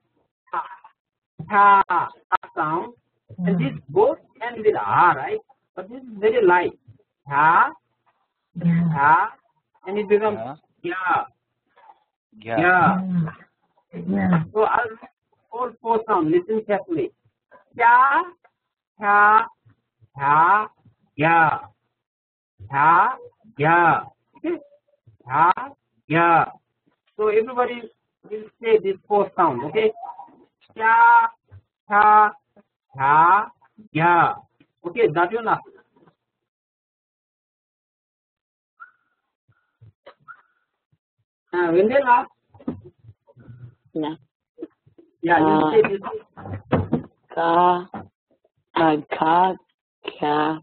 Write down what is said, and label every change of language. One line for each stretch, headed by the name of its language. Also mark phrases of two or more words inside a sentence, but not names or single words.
English: Ha, a sound. And this both end with ah, right? But this is very light. Ha, and it becomes ya. So I'll read all four sounds. Listen carefully. Kya, ha, ya. Okay? Ha. So everybody will say this four sound, okay? Kya, ha, ya. Okay, that you know. When they laugh? No. Yeah, you say this. Ka, kya.